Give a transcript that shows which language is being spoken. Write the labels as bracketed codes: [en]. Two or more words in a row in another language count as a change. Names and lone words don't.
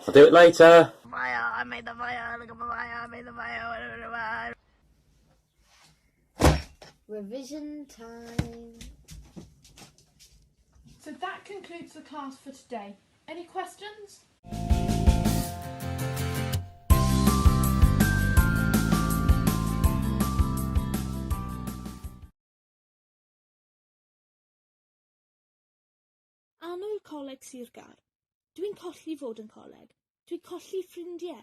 [en] I'll do it later. Fire, I made the fire, look at the fire, I made the fire. Revision time. So that concludes the class for today. Any questions? [cy] Annwyl coleg Sir Gar. Dwi'n colli fod yn coleg. Dwi'n colli ffrindiau.